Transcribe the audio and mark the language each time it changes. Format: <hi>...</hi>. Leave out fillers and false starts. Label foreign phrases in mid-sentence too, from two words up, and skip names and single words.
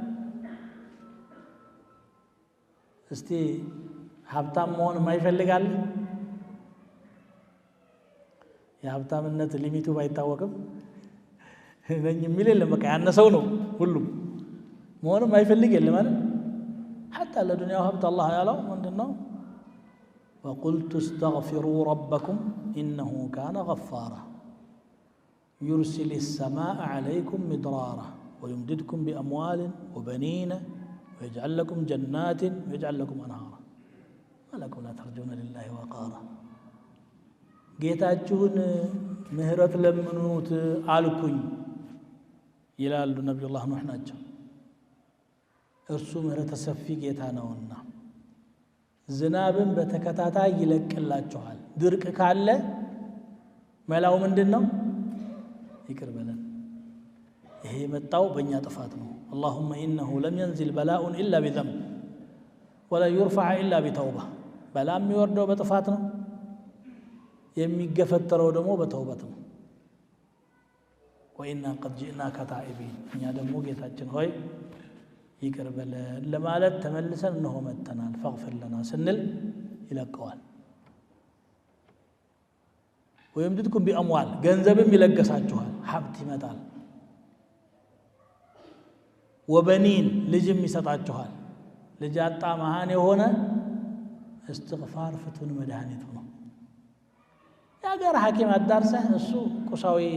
<am>እስቲ ሀብታም መሆን የማይፈልጋል የሀብታምነት ሊሚቱ ባይታወቅም ነኝ የሚል የለም። በቃ ያነሰው ነው ሁሉም መሆንም አይፈልግ የለም አይደል? حتى ለዱንያው ሀብት አላህ ያለው ምንድነው?</am> <ar>وقلت استغفروا ربكم إنه كان غفارا يرسل السماء عليكم مدرارا ويمددكم بأموال وبنين ويجعل لكم جنات ويجعل لكم أنهارا ما لكم لا ترجون لله وقارا</ar> <am>ጌታችሁን ምህረት ለምኑት አልኩኝ ይላሉ ነብዩላህ ኑህ ናቸው። እርሱ ምህረት ሰፊ ጌታ ነውና ዝናብን በተከታታይ ይለቅላችኋል። ድርቅ ካለ መላው ምንድነው? ይቅር በለን። ይሄ መጣው በእኛ ጥፋት ነው።</am> <ar>اللهم انه لم ينزل بلاء الا بذنب ولا يرفع الا بتوبه</ar> <am>በላም የሚወርደው በጥፋት ነው። የሚገፈተረው ደግሞ በተውበት ነው።</am> <ar>وإنا قد جئناك تائبين</ar> <am>እኛ ደግሞ ጌታችን ሆይ ይቅር በለን ለማለት ተመልሰን ነው መተናል።</am> <ar>فاغفر لنا</ar> <am>ስንል ይለቀዋል።</am> <ar>ويمددكم بأموال</ar> <am>ገንዘብም ይለገሳችኋል። ሀብት ይመጣል። ወበኒን ልጅም ይሰጣችኋል። ልጅ አጣ መሃን የሆነ استغفار ፍቱን መድኃኒቱ ነው። ያገር ሐኪም አዳርሰህ እሱ ቁሳዊ</am>